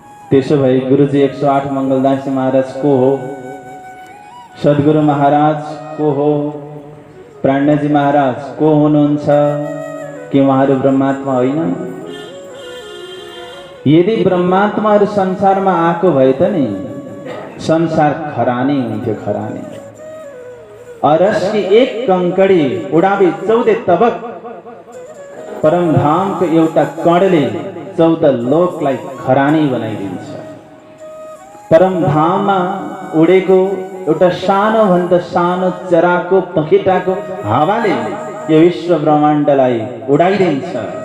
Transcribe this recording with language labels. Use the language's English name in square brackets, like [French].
[Nepali] त्यसो भए गुरुजी 108 मङ्गलदास महाराज को हो? सद्गुरु महाराज को हो? प्राणजी महाराज को हुनुहुन्छ? कि उहाँहरू ब्रह्मात्मा होइन? यदि ब्रह्मात्माहरू संसारमा आएको भए त नि संसार खरानी हुन्थ्यो। [Hindi] खरानी अरस की एक कंकड़ी उडाबी 14 तबक। [Nepali] परमधामको एउटा कणले 14 लोकलाई खरानी बनाइदिन्छ। परमधाममा उडेको एउटा सानो भन्दा सानो चराको पखेटाको हावाले यो विश्व ब्रह्माण्डलाई उडाइदिन्छ।